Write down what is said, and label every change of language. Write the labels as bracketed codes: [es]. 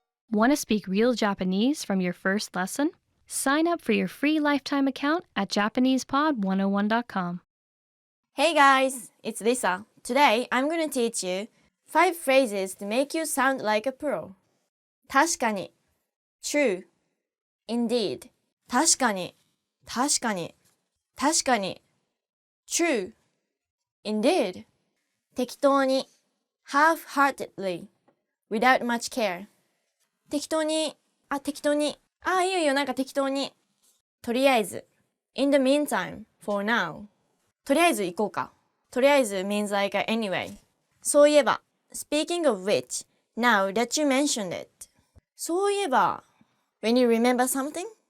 [en] Want to speak real Japanese from your first lesson? Sign up for your free lifetime account at JapanesePod101.com. Hey guys, it's Lisa. Today I'm going to teach you 5 phrases to make you sound like a pro. 確かに True. Indeed. [ja] 確かに確かに確かに [en] True. Indeed. 適当に Half-heartedly. Without much care. [ja] 適当にいいよなんか適当にとりあえず [en] In the meantime, for now. [ja] とりあえず行こうか。 [en] とりあえず means like anyway. そういえば Speaking of which, now that you mentioned it. そういえば When you remember something?